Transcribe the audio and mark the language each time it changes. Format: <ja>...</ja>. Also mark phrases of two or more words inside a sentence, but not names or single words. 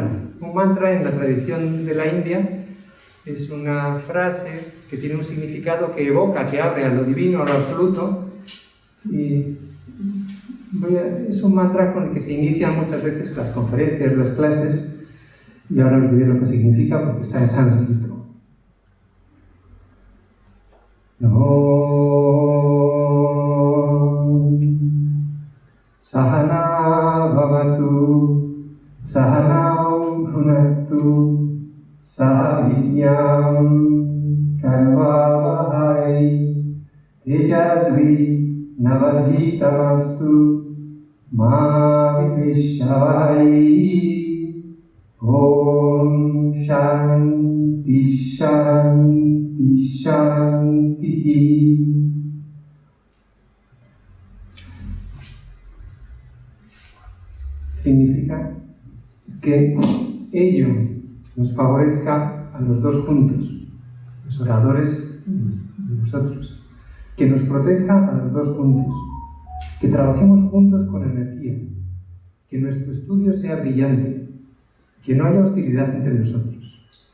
<es>Un mantra en la tradición de la India es una frase que tiene un significado que evoca, que abre a lo divino, a lo absoluto, y es un mantra con el que se inician muchas veces las conferencias, las clases, y ahora os diré lo que significa porque está en sánscrito.</es> <sa>सहना भवतु, सहनौ भुनक्तु, सहविद्यम् करवावहै, तेजस्वि नावधीतमस्तु, मा विविश्वै. ॐ शान्ति शान्ति शान्ति.</sa> <es>Significa que ello nos favorezca a los dos juntos, los oradores y nosotros, que nos proteja a los dos juntos, que trabajemos juntos con energía, que nuestro estudio sea brillante, que no haya hostilidad entre nosotros.</es>